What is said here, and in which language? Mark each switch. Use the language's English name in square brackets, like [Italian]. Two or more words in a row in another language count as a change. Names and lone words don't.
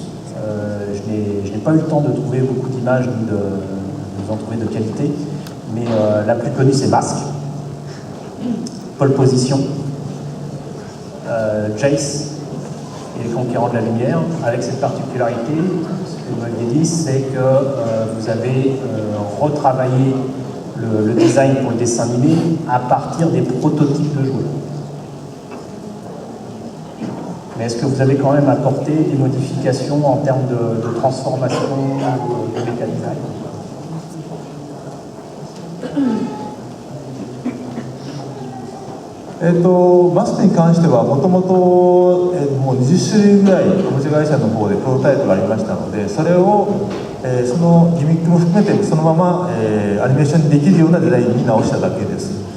[French] Je n'ai pas eu le temps de trouver beaucoup d'images ni de vous en trouver de qualité, mais la plus connue c'est Masque, Pole Position, Jace et les Conquérants de la Lumière, avec cette particularité, ce que vous m'aviez dit, c'est que vous avez retravaillé le design pour le dessin animé à partir des prototypes de jouets. Mais est-ce que vous avez quand même apporté des modifications en termes de transformation de méca design? [Japanese] マスクに関してはもともともう20種類ぐらいおもちゃ会社の方でプロタイプがありましたので、それをそのギミックも含めてそのままアニメーションにできるようなデザインに直しただけです。